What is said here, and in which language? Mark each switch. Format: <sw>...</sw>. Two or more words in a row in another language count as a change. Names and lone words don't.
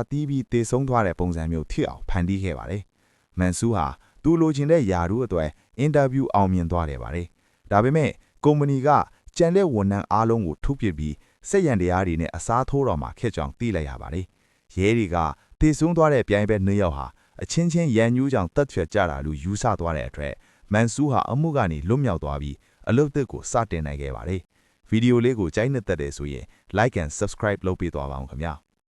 <my>တီးပြီးတေဆုံးသွားတဲ့ပုံစံမျိုးဖြစ်အောင်ဖန်တီးခဲ့ပါတယ်။မန်ဆူဟာသူလိုချင်တဲ့ယာတို့အတွက်အင်တာဗျူးအောင်မြင်သွားတယ်ပါတယ်။ဒါပေမဲ့ကုမ္ပဏီကကြံတဲ့ဝန်ထမ်းအားလုံးကိုထုတ်ပစ်ပြီးစက်ရန်တရားတွေနဲ့အစားထိုးတော်မှာခက်ကြောင်သိလိုက်ရပါတယ်။ရဲတွေကတေဆုံးသွားတဲ့ပြိုင်ပွဲနှစ်ယောက်ဟာအချင်းချင်းရန်ညူးကြောင်တက်ဖြတ်ကြတာလို့ယူဆသွားတဲ့အတွက်မန်ဆူဟာအမှုကနေလွတ်မြောက်သွားပြီးအလုပ်သစ်ကိုစတင်နိုင်ခဲ့ပါတယ်။ဗီဒီယိုလေးကိုကြိုက်နှစ်သက်တယ်ဆိုရင်</my> <en>like and subscribe</en> <my>လုပ်ပေးသွားပါဦးခင်ဗျာ။</my>